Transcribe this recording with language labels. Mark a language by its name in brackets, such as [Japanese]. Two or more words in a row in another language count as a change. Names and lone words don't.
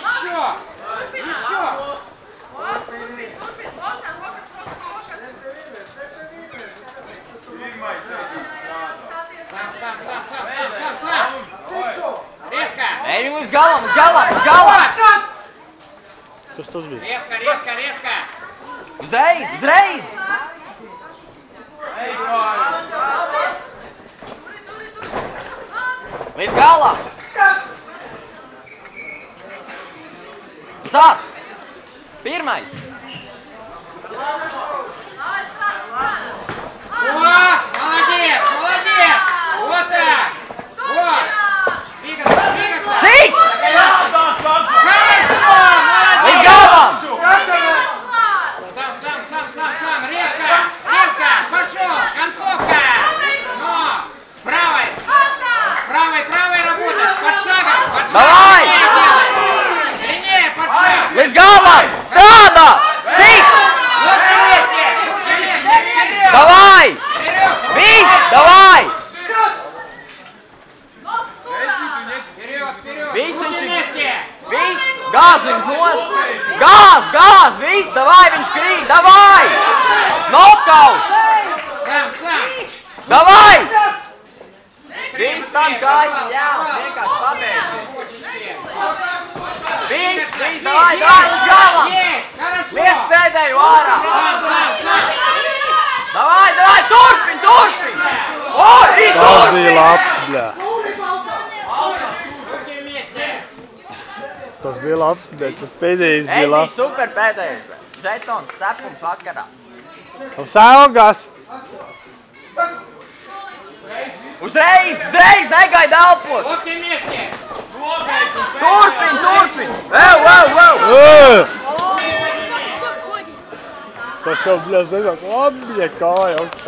[Russian] Еще! Сам! Резко! [Latvian] Ej, viņu līdz galam! Kas tas bija? [Russian] Резко! [Latvian] Uzreiz! Līdz galam! Sāc! Pirmais! [Russian] Молодец! Вот так! Вот! Двигаться! [Latvian] Сīt! [Russian] Хорошо! [Latvian] Līdz galam! [Russian] Сам! Резко! Пошел! Концовка! Но! Правой работать! Под шагом! Давай! Длиннее под шаг! [Latvian] Līdz galam! Strādā! Sīt! [Russian] Лучше вместе! Давай! Viss! Давай! Вперед! [Latvian] Viss [Russian] Лучше [Latvian] viņš ir... [Russian] вместе! [Latvian] Viss! Gāz viņus nos! Gāz! Viss! Davai! Viņš krīt! Davai! Knockout! [Russian] Сам! [Latvian] Davai! Viss tam kājas ir jāuz! Vienkārši pabeidz! Viss! Davai! Līdz galam! [Russian] Есть! Хорошо! [Latvian] Liec pēdējo ārā! [Russian] Сам! [Latvian] Davai! Turpin! Tas bija labs, bļā. [Russian] Руки вместе! [Latvian] Tas bija labs, bet tas pēdējais Ej, bija bija labs. super pēdējais! Žetons, cepums vakarā! Sākas! Uzreiz! Negaida elpot! [Russian] Локти вместе! [Latvian] Turpin! Wow! Tas jau, bļā, zināt, labi, ja kāja augstā.